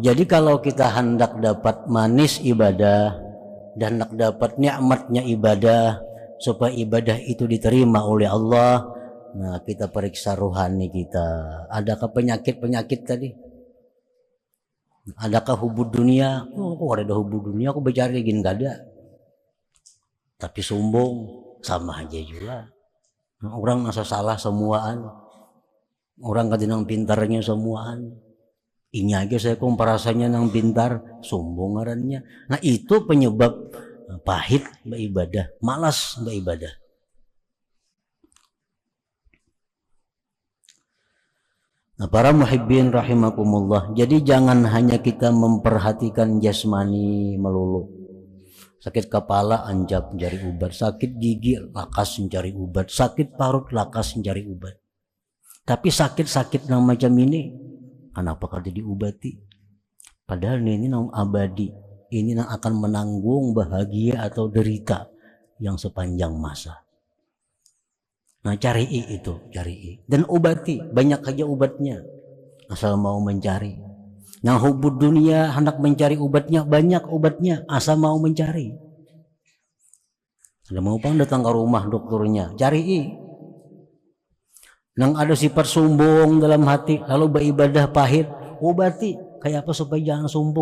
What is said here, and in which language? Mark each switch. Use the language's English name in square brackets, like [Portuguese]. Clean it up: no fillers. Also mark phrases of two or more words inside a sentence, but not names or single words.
[Indonesian] Jadi kalau kita hendak dapat manis ibadah dan hendak dapat nikmatnya ibadah supaya ibadah itu diterima oleh Allah, nah kita periksa rohani kita. Adakah penyakit-penyakit tadi? Adakah [Arabic] حب الدنيا? [Indonesian] Oh, kok ada [Arabic] حب الدنيا? [Indonesian] Aku bercari gini gak ada. Tapi sombong sama aja juga. [Banjar] Nah, orang asa salah semuaan. Orang kadang pintarnya semuaan. Ini aja saya komparasanya nang pintar, sombong ngarannya. [Indonesian] Nah, itu penyebab pahit beribadah, malas beribadah. Nah, para [Arabic] محبين رحمكم الله. [Indonesian] Jadi jangan hanya kita memperhatikan jasmani melulu. [Banjar] Sakit kepala anjap mencari obat, sakit gigi lakas mencari obat, sakit parut lakas mencari obat. Tapi sakit-sakit yang macam ini, kenapa kada diobati? [Indonesian] Padahal ini yang abadi, ini yang akan menanggung bahagia atau derita yang sepanjang masa. Nah, cari itu, cari dan obati, banyak aja obatnya, asal mau mencari. Yang [Arabic] حب الدنيا [Indonesian] hendak mencari obatnya, banyak obatnya, asal mau mencari. [Banjar] Ada mau pang datang ke rumah dokternya, cari. Nang ada sifat sombong dalam hati, lalu beribadah pahit, obati. [Indonesian] Kayak apa supaya jangan sombong?